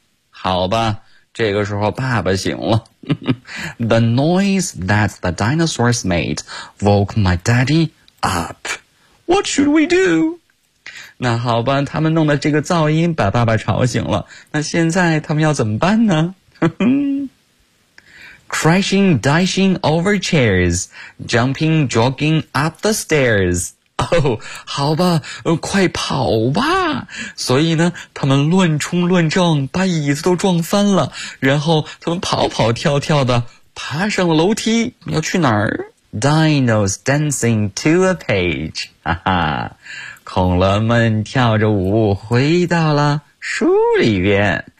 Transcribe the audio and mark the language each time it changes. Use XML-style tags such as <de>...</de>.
<zh>好吧，这个时候爸爸醒了。</zh> <en>The noise that the dinosaurs made woke my daddy up. What should we do?</en> <zh>那好吧，他们弄的这个噪音把爸爸吵醒了。那现在他们要怎么办呢？</zh> <en>Crashing, dashing over chairs, jumping, jogging up the stairs.</en> <zh>好吧，快跑吧。所以呢，他们乱冲乱撞，把椅子都撞翻了，然后他们跑跑跳跳的爬上了楼梯，要去哪儿？</zh> <en>Dinos dancing to a page.</en> <zh>恐龙们跳着舞回到了书里边。</zh>